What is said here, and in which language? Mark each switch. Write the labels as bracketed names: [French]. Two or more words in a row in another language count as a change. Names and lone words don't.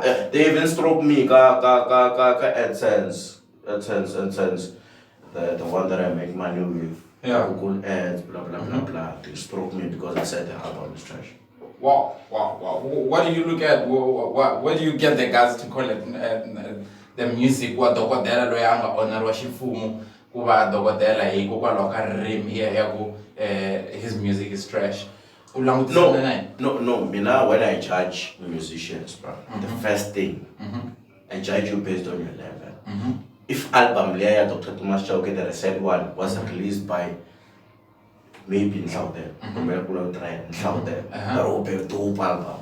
[English] They even stroke me. AdSense. The one that I make money with. Yeah. Google ads, blah blah blah blah. They stroke me because I said the album is trash. Wow. What do you look at? Where do you get the guys to call it the music? [Tsonga] What dokotela loyanga honor wa xifumu kuva dokotela hi kokwalaho ka ririmi ya ku [English] his music is trash. No, When I judge musicians, bro, the first thing I judge you based on your level. If album Leia Dr. Thomas Chauke, the recent one, was released by maybe in South there, that will be a dope album.